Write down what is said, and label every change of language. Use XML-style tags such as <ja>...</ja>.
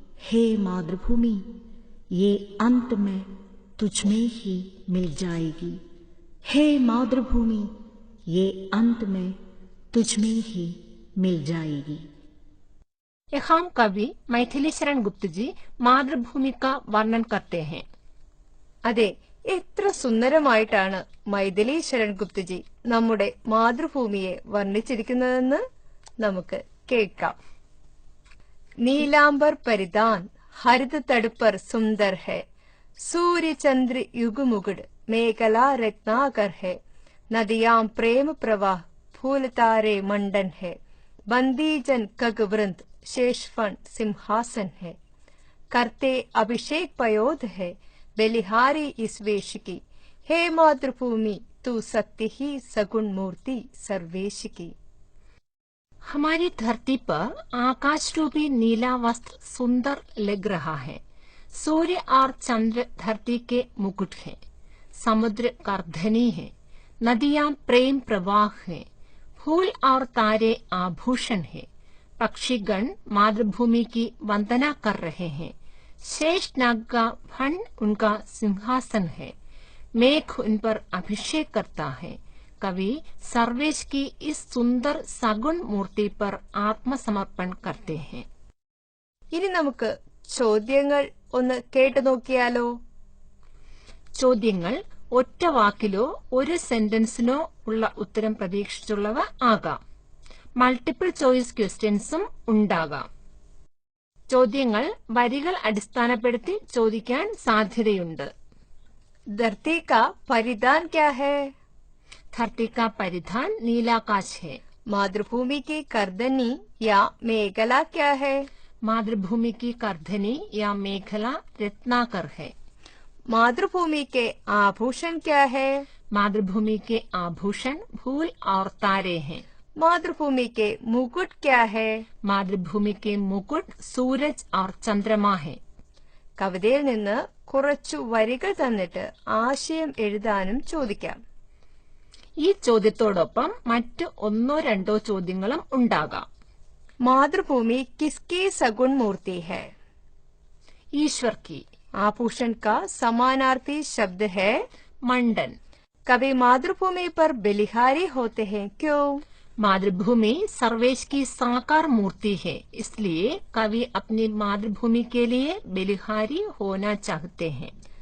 <hi>हे मातृभूमि ये अंत में तुझ में ही मिल जाएगी. हे मातृभूमि ये अंत में तुझ में ही मिल जाएगी. यहाँ कवि मैथिली शरण गुप्त जी मातृभूमि का वर्णन करते हैं.</hi> <ml>അതെ, എത്ര സുന്ദരമായിട്ടാണ് മൈഥിലി ശരൺ ഗുപ്തജി നമ്മുടെ മാതൃഭൂമിയെ വർണ്ണിച്ചിരിക്കുന്നതെന്ന് നമുക്ക് കേൾക്കാം.</ml> <hi>നീലാംബർ പരിധാൻ ഹരിത തടുപ്പർ സുന്ദർ ഹെ. सूर्य चंद्र युग मुकुट मेखला रत्नाकर है. नदियां प्रेम प्रवाह फूल तारे मंडन है. बंदी जन खगवृंद शेषफन सिंहासन है. करते अभिषेक पयोध है. बलिहारी इस वेश की. हे मातृभूमि तू सत्य ही सगुण मूर्ति सर्वेश की. हमारी धरती पर आकाश रूपी नीला वस्त्र सुंदर लग रहा है. सूर्य और चंद्र धरती के मुकुट है. समुद्र कर्धनी है. नदियां प्रेम प्रवाह है. फूल और तारे आभूषण है. पक्षीगण मातृभूमि की वंदना कर रहे हैं. शेष नाग का फण उनका सिंहासन है. मेघ उन पर अभिषेक करता है. कवि सर्वेश की इस सुंदर सगुण मूर्ति पर आत्मसमर्पण करते हैं.</hi> <ml>ഇനി നമുക്ക് ചോദ്യങ്ങൾ ഒന്ന് കേട്ടു നോക്കിയാലോ. ചോദ്യങ്ങൾ ഒറ്റ വാക്കിലോ ഒരു സെന്റൻസിനോ ഉള്ള ഉത്തരം പ്രതീക്ഷിച്ചുള്ളവ ആകാം. മൾട്ടിപ്പിൾ ചോയ്സ് ക്വസ്റ്റ്യൻസും ഉണ്ടാകാം. ചോദ്യങ്ങൾ വരികൾ അടിസ്ഥാനപ്പെടുത്തി ചോദിക്കാൻ സാധ്യതയുണ്ട്.</ml> <hi>धरती का परिधान क्या है? धरती का परिधान नीलाकाश है. मातृभूमि की करधनी या मेखला क्या है? मातृभूमि की करधनी या मेखला रत्नाकर है. मातृभूमि के आभूषण क्या है? मातृभूमि के आभूषण फूल और तारे हैं. मातृभूमि के मुकुट क्या है? मातृभूमि के मुकुट सूरज और चंद्रमा है.</hi> <ml>കവിതയിൽ നിന്ന് കുറച്ചു വരികൾ തന്നിട്ട് ആശയം എഴുതാനും ചോദിക്കാം. ഈ ചോദ്യത്തോടൊപ്പം മറ്റ് ഒന്നോ രണ്ടോ ചോദ്യങ്ങളും ഉണ്ടാകാം.</ml> <hi>मातृभूमि किसकी सगुण मूर्ति है? ईश्वर की. आभूषण का समानार्थी शब्द है मंडन. कभी मातृभूमि पर बलिहारी होते हैं, क्यों? मातृभूमि सर्वेश की साकार मूर्ति है, इसलिए कवि अपनी मातृभूमि के लिए बलिहारी होना चाहते हैं.</hi>